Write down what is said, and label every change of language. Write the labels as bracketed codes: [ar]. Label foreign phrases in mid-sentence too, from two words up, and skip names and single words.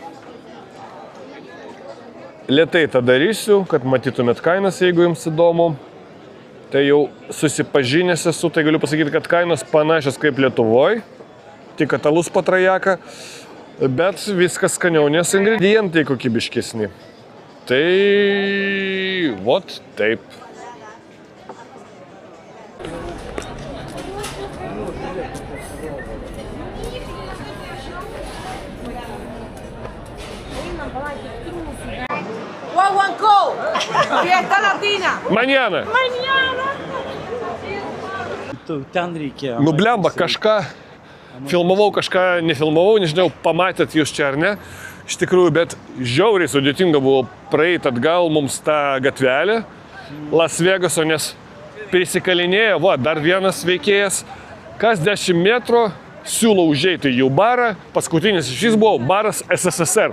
[lt] Lėtai tą darysiu, kad matytumėt kainas, jeigu jums įdomu. Tai jau susipažinęs esu, tai galiu pasakyti, kad kainos panašios kaip Lietuvoj, tik kad alus patrajaka, bet viskas skaniau, nes ingredientai kokybiškesni. Tai vot taip. [es] Guaguancó, fiesta latina. Mañana. [lt] Ten reikia. Blemba, kažką filmavau, kažką nefilmavau, nežinau, pamatėt jūs čia ar ne. Iš tikrųjų, bet žiauriai sudėtinga buvo praeiti atgal mums tą gatvelę Las Vegaso, nes prisikalinėjo, dar vienas veikėjas, kas 10 metrų siūlo užeiti į jų barą, paskutinis šis buvo baras SSSR.